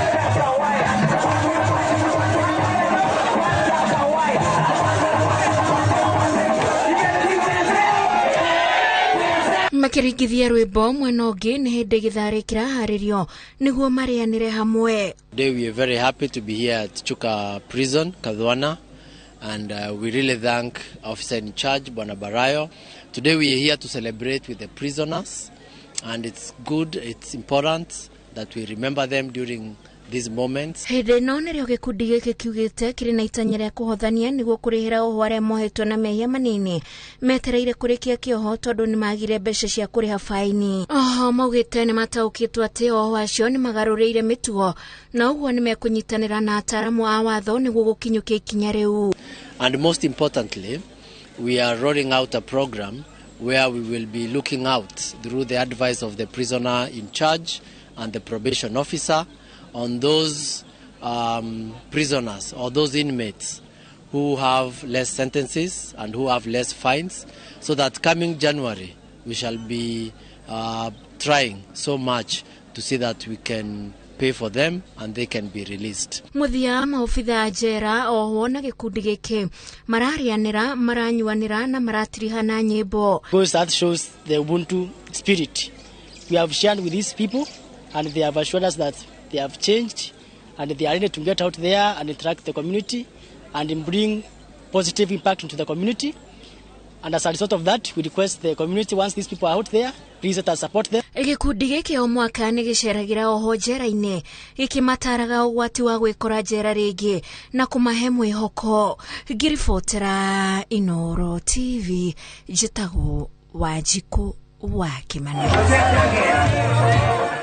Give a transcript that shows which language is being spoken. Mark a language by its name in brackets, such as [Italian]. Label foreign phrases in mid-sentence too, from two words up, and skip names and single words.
[Kikuyu] Makiringithia rwĩmbo mwena ũngĩ nĩ hĩndĩ gĩtharĩ kĩraharĩrio nĩguo marĩanĩre hamwe. [English] Today we are very happy to be here at Chuka prison, Kathwana, and we really thank Officer in Charge, Bwana Barayo. Today we are here to celebrate with the prisoners, and it's good, it's important that we remember them during these moments. [Kikuyu] Hĩndĩ ĩno nĩrĩo gĩkundi gĩkĩ kiugĩte kĩrĩ na itanya rĩa kũhothania nĩguo kũrĩhĩra Ohwo arĩa mohetwo na mehia manini metereire kũrĩkia kĩoho tondũ nĩ magire mbeca cia kũrĩha faini. Ohwo maugĩte nĩ mataũkĩtwo atĩ Ohwo acio nĩ magarũrĩire mĩtugo na ũguo nĩ mekũnyitanĩra na ataaramu a watho nĩguo gũkinyũkia ikinya rĩu. [English] And most importantly, we are rolling out a program where we will be looking out through the advice of the prisoner in charge and the probation officer on those prisoners or those inmates who have less sentences and who have less fines, so that coming January we shall be trying so much to see that we can pay for them and they can be released. [Kikuyu] Muthia maofitha njera Ohwo na gĩkundi gĩkĩ mararĩanĩra, maranyuanĩra na maratirihana nyĩmbo. [English] Because that shows the Ubuntu spirit. We have shared with these people and they have assured us that they have changed and they are ready to get out there and interact with the community and bring positive impact into the community. And as a result of that, we request the community, once these people are out there, please let us support them. [Kikuyu] Gĩkundi gĩkĩ o mwaka nĩ gĩceragĩra Ohwo njera-inĩ gĩkĩmataraga ũgwati wa gwĩkora njera rĩngĩ na kũmahe mwĩhoko. Ngĩribotera Inooro TV, njĩtagwo Wanjikũ wa Kĩmani.